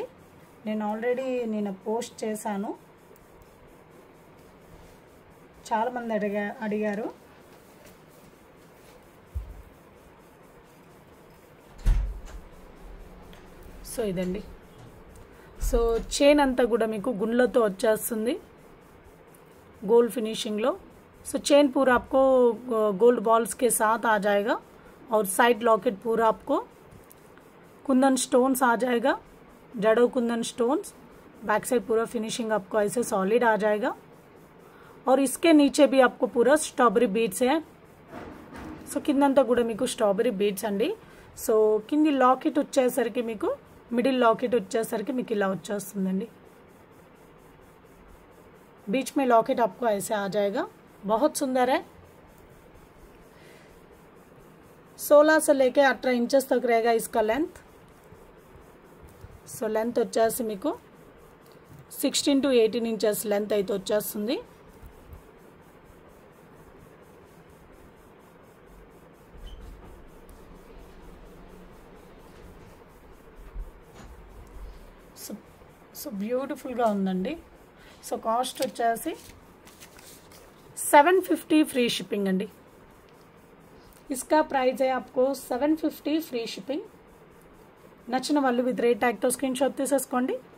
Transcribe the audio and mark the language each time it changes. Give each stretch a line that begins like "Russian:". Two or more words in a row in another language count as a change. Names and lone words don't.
Telugu: నేను ఆల్రెడీ పోస్ట్ చేశాను, చాలామంది అడిగారు. సో ఇదండి. సో చైన్ అంతా కూడా మీకు గుండ్లతో వచ్చేస్తుంది
English: gold finishing
Telugu: लो.
Hindi: सो चेन पूरा आपको
English: gold balls
Hindi: के साथ आ जाएगा और
English: side locket
Hindi: पूरा आपको कुंदन स्टोन्स आ जाएगा, जड़ो कुंदन स्टोन्स.
English: back side
Hindi: पूरा फिनिशिंग आपको ऐसे सॉलिड आ जाएगा और इसके नीचे भी आपको पूरा
English: strawberry beads
Hindi: है.
Telugu: సో కిందంతా కూడా మీకు
English: strawberry beads
Telugu: అండి. సో కింది లాకెట్ వచ్చేసరికి మీకు
English: middle locket
Telugu: వచ్చేసరికి మీకు ఇలా వచ్చేస్తుందండి.
Hindi: बीच में लॉकेट आपको ऐसे आ जाएगा, बहुत सुंदर है. 16 से लेके 18 इंचेस तक रहेगा इसका लेंथ.
Telugu: సో లెంత్ వచ్చేసి మీకు 16 to 18
English: inches length
Telugu: అయితే వచ్చేస్తుంది. సో బ్యూటిఫుల్గా ఉందండి. సో కాస్ట్ వచ్చేసి 750
English: free shipping
Telugu: అండి.
Hindi: इसका प्राइस है आपको 750
English: free shipping.
Telugu: నచ్చిన వాళ్ళు
English: with rate
Telugu: ట్యాగ్తో
English: screen shot
Telugu: తీసేసుకోండి.